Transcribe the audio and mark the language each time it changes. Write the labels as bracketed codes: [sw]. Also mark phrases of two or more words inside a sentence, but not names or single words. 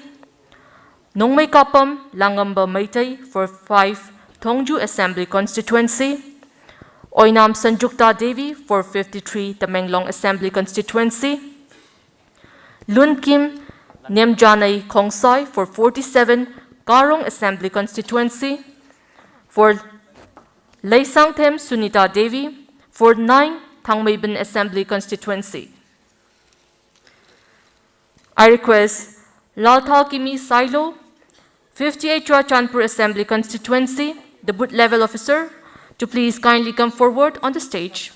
[en] Nongmai Kapam Langamba Maitai for 5 Thongju Assembly Constituency. Oinam Sanjukta Devi for 53 Tamenglong Assembly Constituency. Lun Kim Nemjanai Kongsai for 47 Karong Assembly Constituency. For Leisangthem Sunita Devi for 9 Thangmaiban Assembly Constituency. I request Lalthal Kimi Silo, 58 Churachandpur Assembly Constituency, the booth level officer, to please kindly come forward on the stage.